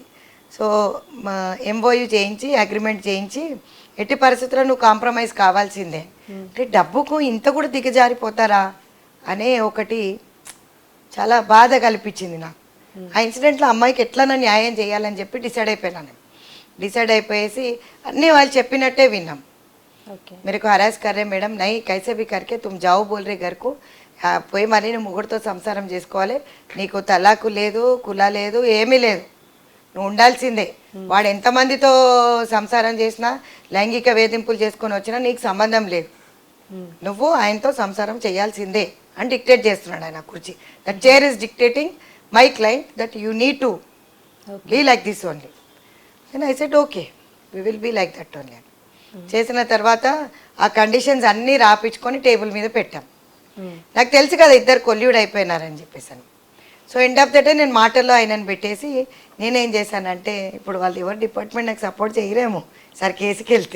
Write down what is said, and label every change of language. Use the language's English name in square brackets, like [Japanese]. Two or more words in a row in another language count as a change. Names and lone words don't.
[Telugu] సో ఎంఓయూ చేయించి అగ్రిమెంట్ చేయించి ఎట్టి పరిస్థితుల్లో నువ్వు కాంప్రమైజ్ కావాల్సిందే అంటే డబ్బుకు ఇంత కూడా దిగజారిపోతారా అనే ఒకటి చాలా బాధ కల్పించింది నాకు. ఆ ఇన్సిడెంట్లో అమ్మాయికి ఎట్లా న్యాయం చేయాలని చెప్పి డిసైడ్ అయిపోయినాను. డిసైడ్ అయిపోయేసి అన్నీ వాళ్ళు చెప్పినట్టే విన్నాం. [Hindi] मेरे को हरास कर रहे मैडम, नहीं कैसे भी करके तुम जाओ बोल रहे घर को, [Telugu] పోయి మరి నువ్వు ముగ్గురితో సంసారం చేసుకోవాలి, నీకు తలాకు లేదు కులా లేదు ఏమీ లేదు, నువ్వు ఉండాల్సిందే. వాడు ఎంతమందితో సంసారం చేసినా లైంగిక వేధింపులు చేసుకొని వచ్చినా నీకు సంబంధం లేదు, నువ్వు ఆయనతో సంసారం చేయాల్సిందే అని డిక్టేట్ చేస్తున్నాడు ఆయన కుర్చీ. [English] That chair is dictating my client that you need to be like this only. And I said okay we will be like that only. [Telugu] చేసిన తర్వాత ఆ కండిషన్స్ అన్నీ రాపించుకొని టేబుల్ మీద పెట్టాం. నాకు తెలుసు కదా ఇద్దరు కొల్యూడ్ అయిపోయినారని చెప్పేసాను. [English] so end of the day [Telugu] నేను మాటల్లో ఆయనను పెట్టేసి నేనేం చేశానంటే ఇప్పుడు వాళ్ళు ఎవరు డిపార్ట్మెంట్ నాకు సపోర్ట్ చేయరేమో సార్ కేసుకి వెళ్తే